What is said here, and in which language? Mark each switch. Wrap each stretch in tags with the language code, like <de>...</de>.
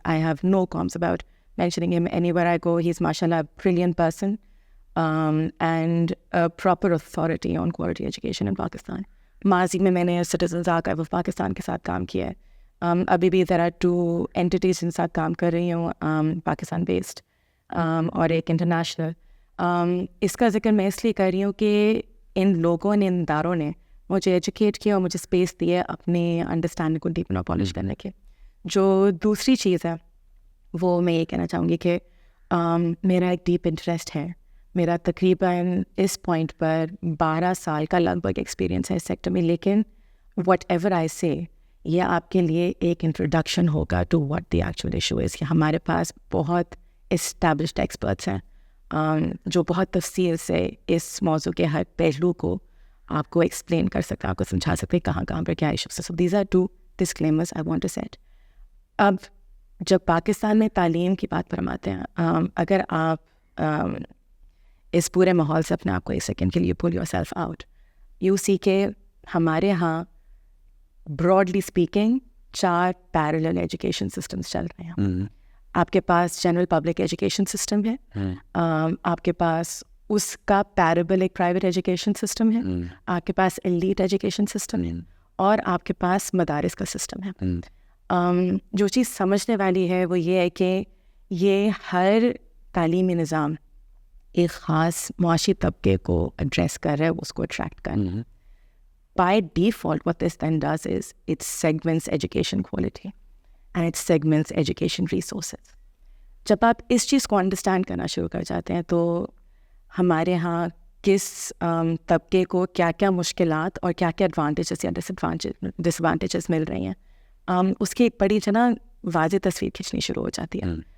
<en>I have no qualms about mentioning him anywhere I go. He's mashallah a brilliant person and a proper authority on quality education in Pakistan.</en> <ur>ماضی میں نے citizens archive of Pakistan کے ساتھ کام کیا ہے. ابھی بھی</ur> <en>there are 2 entities</en> <ur>جن ساتھ کام کر رہی ہوں, پاکستان بیسڈ اور ایک انٹرنیشنل. اس کا ذکر میں اس لیے کر رہی ہوں کہ ان لوگوں نے, ان اداروں نے مجھے ایجوکیٹ کیا اور مجھے اسپیس دی ہے اپنی انڈرسٹینڈنگ کو ڈیپن اور پالش کرنے کے. جو دوسری چیز ہے وہ میں یہ کہنا چاہوں گی کہ میرا ایک ڈیپ انٹرسٹ ہے. میرا تقریباً اس پوائنٹ پر 12 سال کا لگ بھگ ایکسپیرینس ہے اس سیکٹر میں. لیکن</ur> <en>whatever I say</en> <ur>یہ آپ کے لیے ایک انٹروڈکشن ہوگا</ur> <en>To what the actual issue is.</en> <ur>کہ ہمارے پاس بہت اسٹیبلشڈ ایکسپرٹس ہیں جو بہت تفصیل سے اس موضوع کے ہر پہلو کو آپ کو ایکسپلین کر سکتے ہیں, آپ کو سمجھا سکتے ہیں کہاں کہاں پر کیا ایشوز ہے.</ur> <en>So these are 2 disclaimers I want to set.</en> <ur>اب جب پاکستان میں تعلیم کی بات پر ہم آتے ہیں, اگر آپ اس پورے ماحول سے اپنے آپ کو ایک سیکنڈ کے لیے</ur> <en>pull yourself out, you see</en> <ur>کہ ہمارے ہاں broadly speaking 4 parallel education systems چل رہے ہیں. آپ کے پاس جنرل پبلک ایجوکیشن سسٹم ہے, آپ کے پاس اس کا پیربل ایک پرائیویٹ ایجوکیشن سسٹم ہے, آپ کے پاس ایلیٹ ایجوکیشن سسٹم ہے, اور آپ کے پاس مدارس کا سسٹم ہے. جو چیز سمجھنے والی ہے وہ یہ ہے کہ یہ ہر تعلیمی نظام ایک خاص معاشی طبقے کو ایڈریس کر رہا ہے, اس کو اٹریکٹ کر رہا ہے.</ur> <en>By default, what this then does is it segments education quality and it segments education resources.</en> <ur>جب آپ اس چیز کو انڈرسٹینڈ کرنا شروع کر جاتے ہیں تو ہمارے ہاں کس طبقے کو کیا کیا مشکلات اور کیا کیا ایڈوانٹیجز یا ڈس ایڈوانٹیجز مل رہی ہیں, اس کی ایک بڑی واضح تصویر کھینچنی شروع ہو جاتی ہے.</ur>